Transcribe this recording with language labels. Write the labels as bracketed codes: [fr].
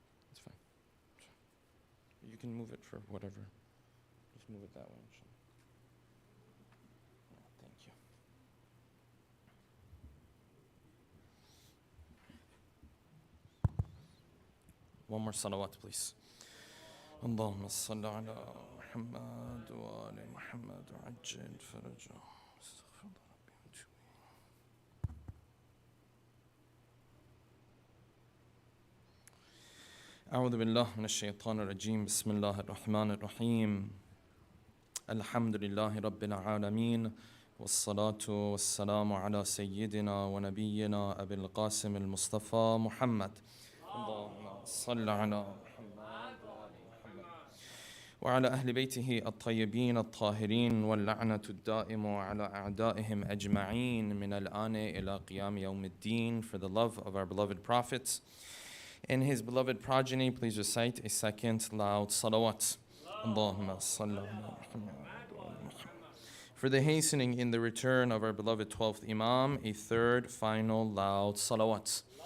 [en] It's fine. You can move it for whatever. Just move it that way. Thank you. One more salawat, please. [ar] اللهم صل على محمد وآل محمد وعجل فرجه. أعوذ بالله من الشيطان الرجيم بسم الله الرحمن الرحيم الحمد لله رب العالمين والصلاة والسلام على سيدنا ونبينا أبي القاسم المصطفى محمد اللهم صل على محمد وعلى أهل بيته الطيبين الطاهرين واللعنة الدائم على أعدائهم أجمعين من الآن إلى قيام يوم الدين. [en] For the love of our beloved prophets and his beloved progeny, please recite a second loud salawat. [ar] Allahumma salli ala Muhammad. [en] For the hastening in the return of our beloved 12th Imam, a third final loud salawat.